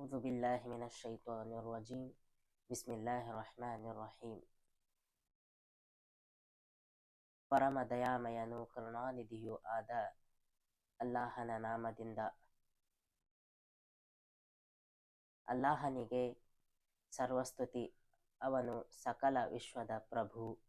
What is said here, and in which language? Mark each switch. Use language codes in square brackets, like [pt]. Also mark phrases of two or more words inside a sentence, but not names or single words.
[ar] أعوذ بالله من الشيطان الرجيم بسم الله الرحمن الرحيم. [kn] ಪರಮ ದಯಾಮಯನು ಕರುಣಾನಿಧಿಯೂ ಆದ ಅಲ್ಲಾಹನ ನಾಮದಿಂದ. ಅಲ್ಲಾಹನಿಗೆ ಸರ್ವಸ್ತುತಿ, ಅವನು ಸಕಲ ವಿಶ್ವದ ಪ್ರಭು.